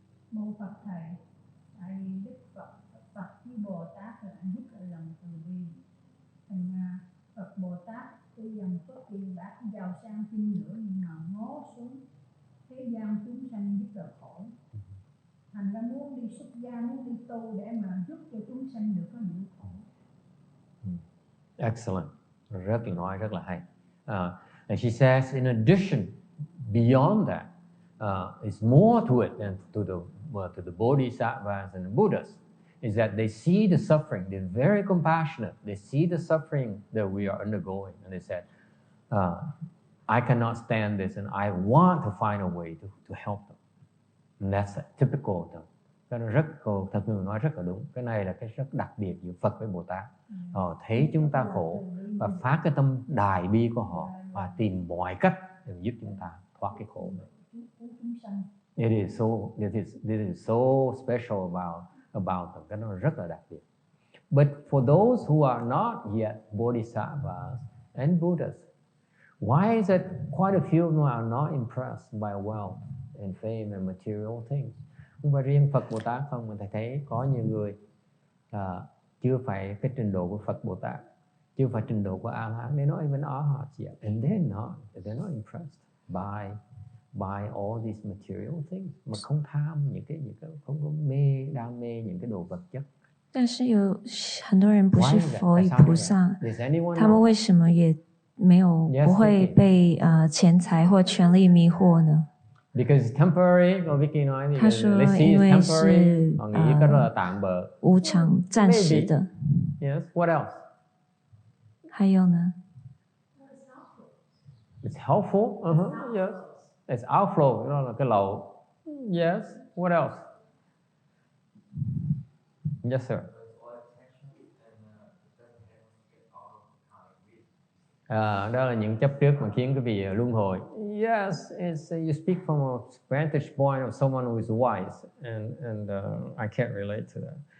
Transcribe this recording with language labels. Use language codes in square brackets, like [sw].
[vi] Mô Phật thầy, tại vì Đức Phật với Bồ Tát là rất là lòng từ bi, thành ra Phật Bồ Tát tuy dòng có tiền bạc giàu sang chinh nữa, nhưng mà ngó xuống thế gian chúng sanh rất là khổ, thành ra muốn đi xuất gia, muốn đi tu để mà giúp cho chúng sanh được có những khổ. [en] Excellent, [vi] rất là hay. [en] And she says, in addition, beyond that, it's more to it than to the Bodhisattvas and the Buddhas, is that they see the suffering. They're very compassionate. They see the suffering that we are undergoing, and they said, I cannot stand this, and I want to find a way to help them. And that's typical of them. [vi] Cái nó thật người nói rất là đúng. Cái này là cái rất đặc biệt giữa Phật với Bồ Tát. Họ thấy chúng ta khổ và phát cái tâm đại bi của họ và tìm mọi cách để giúp chúng ta thoát cái khổ này. [en] It is so special about them. [vi] Cái nó rất là đặc biệt. [en] But for those who are not yet Bodhisattvas and Buddhas, why is it quite a few of them are not impressed by wealth and fame and material things? [vi] Không phải riêng Phật Bồ Tát không, mà thầy thấy có nhiều người chưa phải cái trình độ của Phật Bồ Tát, Chứ không phải trình độ của A-la-hán. [en] They're not even arhats yet. And they're not impressed by all these material things. [vi] Mà không tham những cái không có đam mê những cái đồ vật chất. [zh] 但是有很多人不是佛与菩萨，他们为什么也没有不会被钱财或权力迷惑呢？ [en] Because temporary, Vicky nói, [zh] 他说因为是无常、暂时的。 [en] Yes. What else? [zh] 还有呢 [en] It's helpful. Yes. It's outflow. [vi] Đó là cái lậu. [en] Yes. What else? Yes, sir. [vi] Đó là những chấp trước mà khiến quý vị luân hồi. [en] Yes, you speak from a vantage point of someone who is wise, and I can't relate to that.